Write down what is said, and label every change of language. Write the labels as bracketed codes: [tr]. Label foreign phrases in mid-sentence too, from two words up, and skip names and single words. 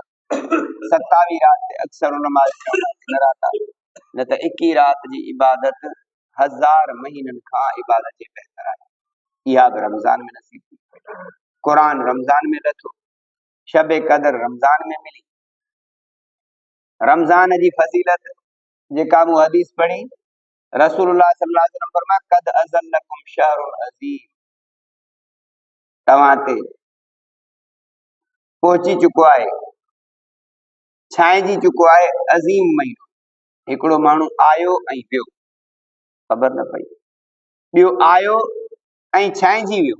[sd] 27 रात ते अक्सर उलमा न रात आहे, न त 21 रात जी इबादत 1000 महीनन खां इबादत जे बहितर आहे। इहा बि रमज़ान में नसीब थी। क़ुरान रमज़ान में लथो, शब कदर रमज़ान में मिली। रमज़ान जी फज़ीलत जेका मूं हदीस पढ़ी, [ar] رسول الله صلى الله عليه وسلم फरमाया قد أظلكم شهر عظيم. [sd] तव्हां ते पहुची चुको आहे, छांइजी चुको आहे अज़ीम महीनो। हिकिड़ो माण्हू आयो ऐं वियो, ख़बर न पई, ॿियो आयो ऐं छांइजी वियो।